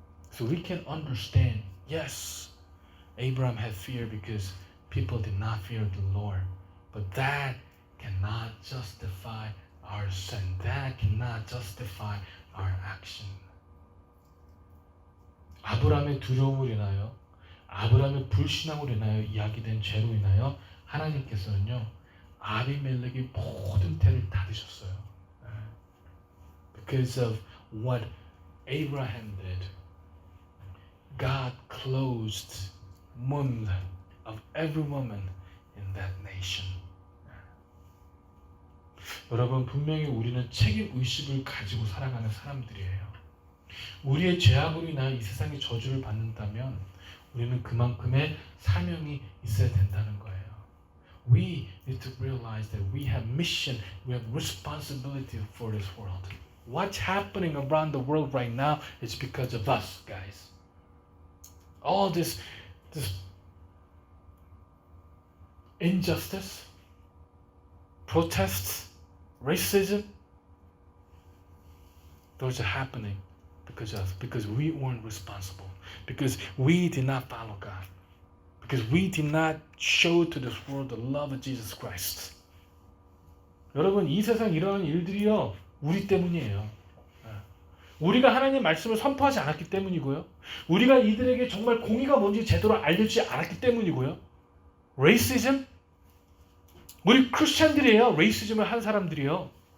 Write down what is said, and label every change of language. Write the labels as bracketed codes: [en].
[en] So we can understand, yes, Abraham had fear because people did not fear the Lord, but that cannot justify our sin. That cannot justify our action. [ko] 아브라함의 두려움을 인하여 아브라함의 불신앙으로 인하여 이야기된 죄로 인하여 하나님께서는요 아비멜렉의 모든 태를 닫으셨어요. [en] Because of what Abraham did, God closed womb of every woman in that nation. [ko] 여러분 분명히 우리는 책임 의식을 가지고 살아가는 사람들이에요. 우리의 죄악으로 인하여 이 세상의 저주를 받는다면 우리는 그만큼의 사명이 있어야 된다는 거예요. [en] We need to realize that we have mission, we have responsibility for this world. What's happening around the world right now is because of us, guys. All this injustice, protests, racism, those are happening because we weren't responsible, because we did not follow God, because we did not show to this world the love of Jesus Christ. [ko] 여러분 이 세상 이러한 일들이요 우리 때문이에요. 우리가 하나님의 말씀을 선포하지 않았기 때문이고요. 우리가 이들에게 정말 공의가 뭔지 제대로 알려주지 않았기 때문이고요. 레이시즘? 우리 크리스천들이에요. 레이시즘을 한 사람들이요.